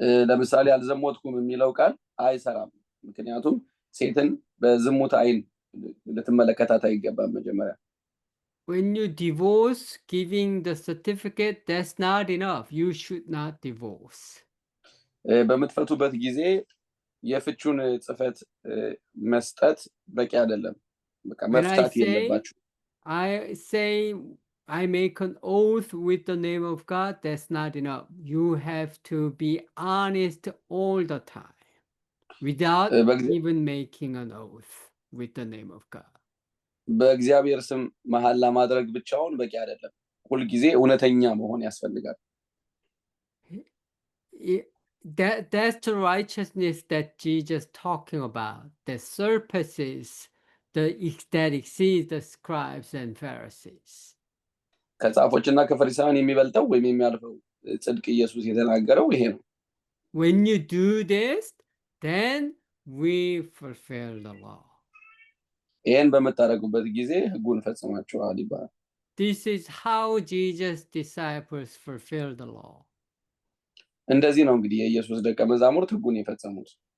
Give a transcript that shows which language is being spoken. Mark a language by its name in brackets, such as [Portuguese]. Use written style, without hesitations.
[Amharic] ለምሳሌ አልዘሞትኩም የሚለው ቃል አይሰራም። ምክንያቱም ሴትን በዝሙት አይን ልትመለከታት አይገባም መጀመሪያ። [English] When you divorce, giving the certificate, that's not enough. You should not divorce. [Amharic] በምትፈቱበት ጊዜ የፍቹን ጽፈት መስጠት በቂ አይደለም። በቃ መፍታት የለባችሁ። [English] I say I make an oath with the name of God, that's not enough. You have to be honest all the time without even making an oath with the name of God. [Amharic] በእግዚአብሔር ስም መሐላ ማድረግ ብቻውን በቂ አይደለም። ሁል ጊዜ እውነተኛ መሆን ያስፈልጋል። [English] That's the righteousness that Jesus talking about, that surpasses that exceeds the scribes and Pharisees. [Amharic] ከጻፎችና ከፈሪሳውያን የሚበልጠው ወይም የሚያልፈው ጽድቅ ኢየሱስ የተናገረው ይሄ ነው። [English] When you do this, then we fulfill the law. [Amharic] ይሄን በመታረጉበት ጊዜ ሕጉን ፈጽማችኋል ይባላል። [English] This is how Jesus' disciples fulfill the law. [Amharic] እንደዚህ ነው እንግዲህ የኢየሱስ ደቀ መዛሙርት ሕጉን የፈጸሙት።